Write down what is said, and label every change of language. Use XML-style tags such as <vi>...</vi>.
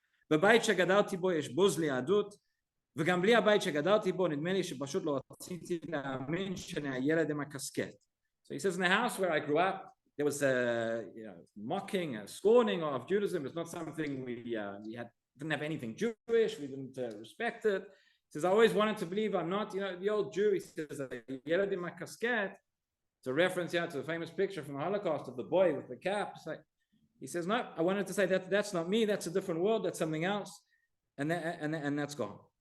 <he>בבית שגדלתי בו יש בוז ליהדות, וגם בלי הבית שגדלתי בו נדמה לי שפשוט לא רציתי להאמין שאני הילד עם הקסקט.</he> <en>So he says, in the house where I grew up, there was mocking, scorning of Judaism. It's not something we didn't have anything Jewish. We didn't respect it. He says, I always wanted to believe I'm not, the old Jew. He says,</en> <he>ילד עם הקסקט.</he> <en>It's a reference here to the famous picture from the Holocaust of the boy with the cap. It's like, he says, no, I wanted to say that's not me. That's a different world. That's something else. And that's gone.</en>